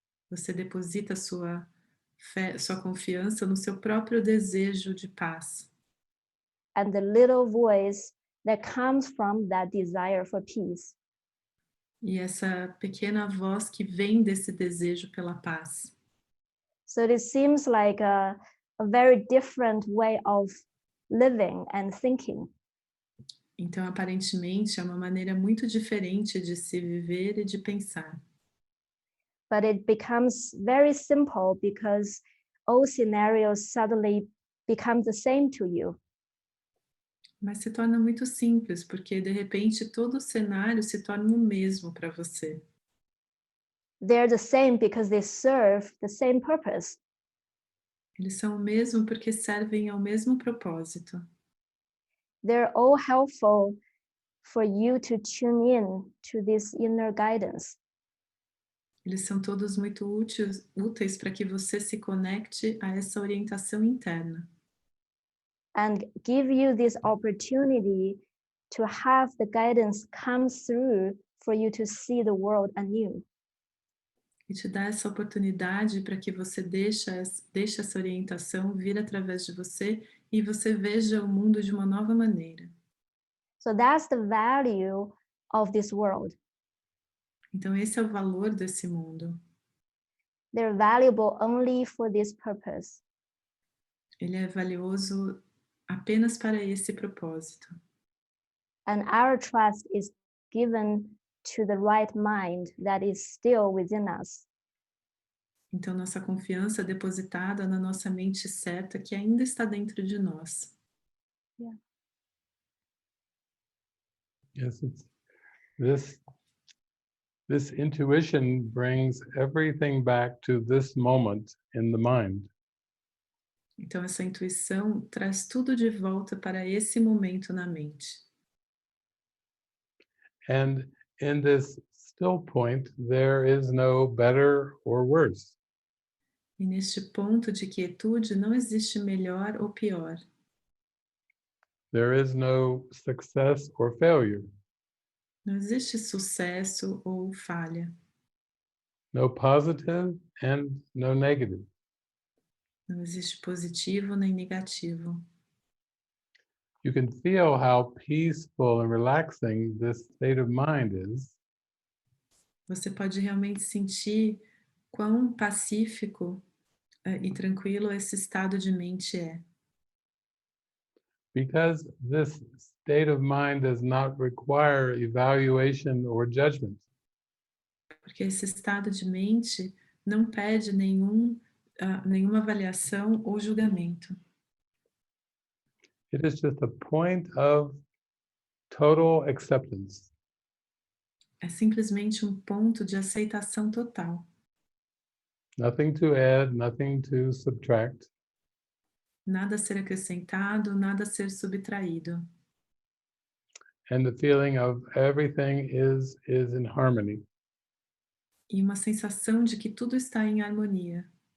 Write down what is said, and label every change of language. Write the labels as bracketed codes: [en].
[pt] Você deposita a sua sua confiança no seu próprio desejo de paz. [en] and the little voice that comes from that desire for peace. [pt] E essa pequena voz que vem desse desejo pela paz. [en] So it seems like a very different way of living and thinking. [pt] Então, aparentemente, é uma maneira muito diferente de se viver e de pensar. [en] But it becomes very simple because all scenarios suddenly become the same to you. [pt] Mas se torna muito simples, porque de repente todo o cenário se torna o mesmo para você. [en] They're the same because they serve the same purpose. [pt] Eles são o mesmo porque servem ao mesmo propósito. [en] They're all helpful for you to tune in to this inner guidance. [pt] Eles são todos muito úteis para que você se conecte a essa orientação interna. [en] And give you this opportunity to have the guidance come through for you to see the world anew. [pt] E te dá essa oportunidade para que você deixe essa orientação vir através de você e você veja o mundo de uma nova maneira. [en] So that's the value of this world. [pt] Então esse é o valor desse mundo. [en] They're valuable only for this purpose. [pt] Ele é valioso apenas para esse propósito. [en] And our trust is given to the right mind that is still within us. [pt] Então nossa confiança é depositada na nossa mente certa que ainda está dentro de nós. [en] Yeah. Yes, it's this intuition brings everything back to this moment in the mind. [pt] Então essa intuição traz tudo de volta para esse momento na mente. [en] And in this still point, there is no better or worse. [pt] E neste ponto de quietude não existe melhor ou pior. [en] There is no success or failure, [pt] Não existe sucesso ou falha. [en] no positive and no negative. [pt] Não existe positivo nem negativo. [en] You can feel how peaceful and relaxing this state of mind is [pt] Você pode realmente sentir quão pacífico e tranquilo esse estado de mente é. [en] because this state of mind does not require evaluation or judgment. [pt] Porque esse estado de mente não pede nenhuma avaliação ou julgamento. [en] It is just a point of total acceptance. [pt] É simplesmente um ponto de aceitação total. [en] Nothing to add, nothing to subtract. [pt] Nada a ser acrescentado, nada a ser subtraído. [en] And the feeling of everything is in harmony. [pt] E uma sensação de que tudo está em harmonia.